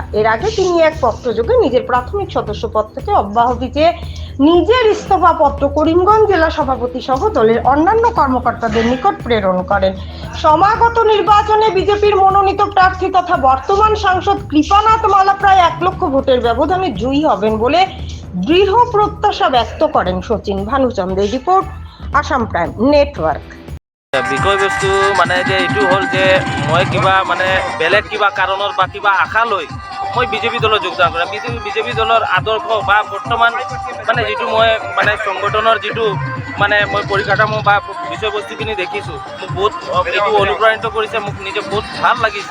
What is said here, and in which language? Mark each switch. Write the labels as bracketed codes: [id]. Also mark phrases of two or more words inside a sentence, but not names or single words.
[bn] এর আগে তিনি এক পত্রযোগে নিজের প্রাথমিক সদস্য পদ থেকে অব্যাহতি চেয়ে নিজের ইস্তফা পত্র করিমগঞ্জ জেলা সভাপতি সহ দলের অন্যান্য কর্মকর্তাদের নিকট প্রেরণ করেন। সমাগত নির্বাচনে বিজেপির মনোনীত প্রার্থী তথা বর্তমান সাংসদ কৃপানাথ মালা প্রায় 1 লক্ষ ভোটের ব্যবধানে জয়ী হবেন বলে দৃঢ় প্ৰত্যাশা ব্যক্ত করেন সচিন। ভানুচন্দ্রের রিপোর্ট, আসাম প্ৰাইম নেটৱৰ্ক। [as] বিষয়বস্তু মানে যে এইটো হ'ল যে মই কিবা মানে বেলেগ কিবা কাৰণৰ বা কিবা আশা লৈ মই বিজেপি দলত যোগদান কৰিম। বিজেপি দলৰ আদৰ্শ বা বৰ্তমান মানে যিটো মই মানে সংগঠনৰ যিটো মানে মই পৰিকাঠামো বা বিষয়বস্তুখিনি দেখিছোঁ, মোক বহুত এইটো অনুপ্ৰাণিত কৰিছে, মোক নিজে বহুত ভাল লাগিছে।